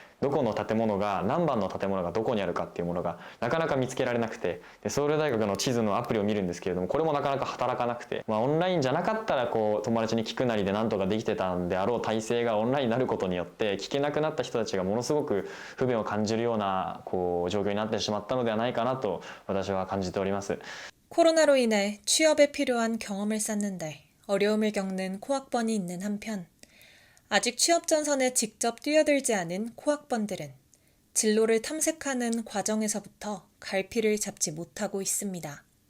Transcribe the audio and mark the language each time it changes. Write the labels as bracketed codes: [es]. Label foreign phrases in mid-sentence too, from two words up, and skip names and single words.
[ja] どこの建物が何番の建物がどこにあるかっていうものがなかなか見つけられなくて、でソウル大学の地図のアプリを見るんですけれども、これもなかなか働かなくて、オンラインじゃなかったら友達に聞くなりでなんとかできてたんであろう体制がオンラインになることによって聞けなくなった人たちがものすごく不便を感じるような状況になってしまったのではないかなと私は感じております。 [ko] 코로나로 인해 취업에 필요한 경험을 쌓는데 어려움을 겪는 코학번이 있는 한편, 아직 취업 전선에 직접 뛰어들지 않은 코학번들은 진로를 탐색하는 과정에서부터 갈피를 잡지 못하고 있습니다.